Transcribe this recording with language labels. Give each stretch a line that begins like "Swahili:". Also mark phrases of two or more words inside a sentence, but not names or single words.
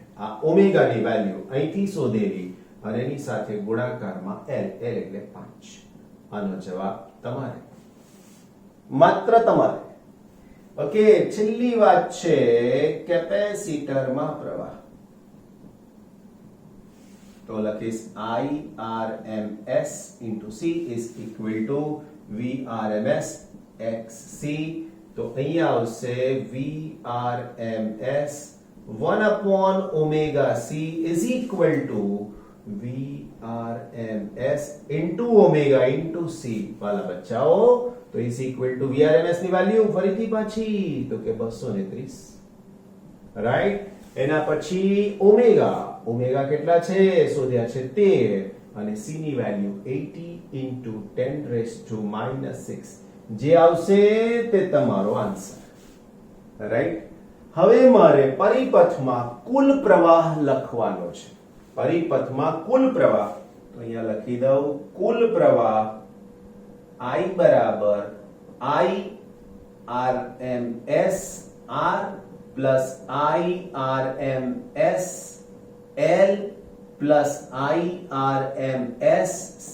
Gujarati: આ ઓમેગા ની વેલ્યુ અહીંથી શોધેલી અને એની સાથે ગુણાકારમાં L એટલે 5. આનો જવાબ તમારે, માત્ર તમારે. ઓકે, છેલ્લી વાત છે કેપેસિટરમાં પ્રવાહ. તો લખીશ
English: IRMS into C is equal to VRMS XC.
Gujarati: તો અહીંયા આવશે
English: VRMS 1 upon omega C is equal to VRMS into omega into C.
Gujarati: વાલા બચ્ચાઓ, તો
English: is equal to
Gujarati: VRMS ની વેલ્યુ ફરીથી પાછી તો કે 230, રાઈટ? એના પછી ઓમેગા કેટલા છે શોધ્યા છે 13 અને C ની વેલ્યુ
English: 80 into 10 raised to -6.
Gujarati: જે આવશે તે તમારો આન્સર, રાઈટ? હવે મારે પરિપથમાં કુલ પ્રવાહ લખવાનો છે. પરિપથમાં કુલ પ્રવાહ, તો અહીંયા લખી દઉં કુલ પ્રવાહ I બરાબર IRMS R પ્લસ IRMS L પ્લસ IRMS C.